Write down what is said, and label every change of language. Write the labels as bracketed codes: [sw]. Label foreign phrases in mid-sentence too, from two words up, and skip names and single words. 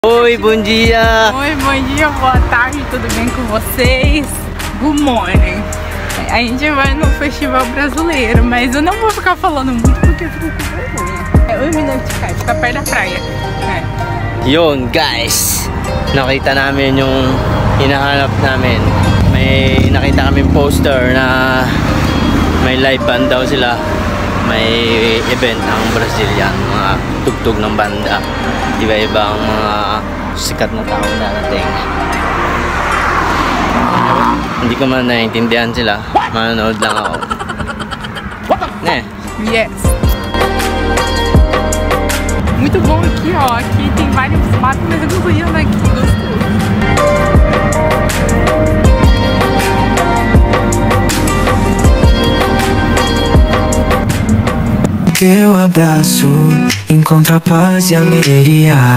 [pt] Oi, bom dia! Oi, bom dia, boa tarde, tudo bem com vocês? [en] Good morning! [pt] A gente vai no festival brasileiro, mas eu não vou ficar falando muito porque eu fico com vergonha. É 1 minuto de cá, fica perto da praia. [tl] Yun guys, nakita namin yung hinahanap namin. May nakita kaming poster na may live band daw sila. May event ang Brazilian, mga tugtog ng banda. Iba-ibang mga sikat na tao darating. Hindi ko man naiintindihan sila. Manonood lang ako. Yes. [pt] Muito bom aqui, ó. Aqui tem vários matos, mas eu não fui andar aqui. Gostoso. Teu abraço encontra paz e alegria.